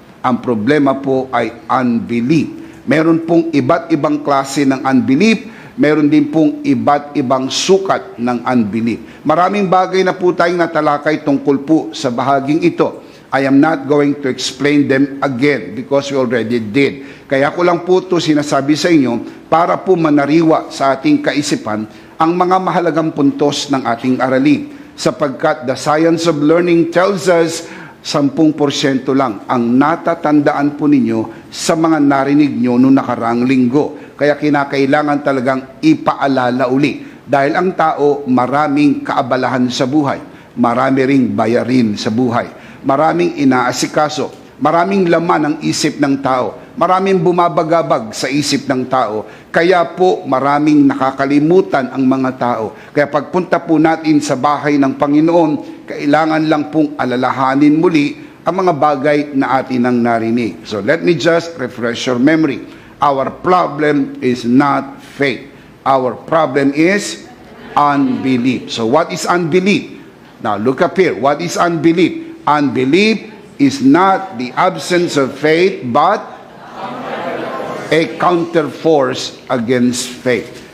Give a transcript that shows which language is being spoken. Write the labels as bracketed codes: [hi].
[tl] Ang problema po ay unbelief. Meron pong iba't ibang klase ng unbelief, meron din pong iba't ibang sukat ng unbelief. Maraming bagay na po tayong natalakay tungkol po sa bahaging ito. [en] I am not going to explain them again because we already did. [tl] Kaya ko lang po ito sinasabi sa inyo para po manariwa sa ating kaisipan ang mga mahalagang puntos ng ating aralin. Sapagkat [en] the science of learning tells us [tl] 10% lang ang natatandaan po ninyo sa mga narinig nyo noong nakaraang linggo. Kaya kinakailangan talagang ipaalala uli. Dahil ang tao maraming kaabalahan sa buhay. Marami ring bayarin sa buhay. Maraming inaasikaso. Maraming laman ang isip ng tao. Maraming bumabagabag sa isip ng tao. Kaya po maraming nakakalimutan ang mga tao. Kaya pagpunta po natin sa bahay ng Panginoon, kailangan lang pong alalahanin muli ang mga bagay na atin ang narinig. [en] So let me just refresh your memory. Our problem is not faith. Our problem is unbelief. So what is unbelief? Now look up here. What is unbelief? Unbelief is not the absence of faith, but a counterforce against faith.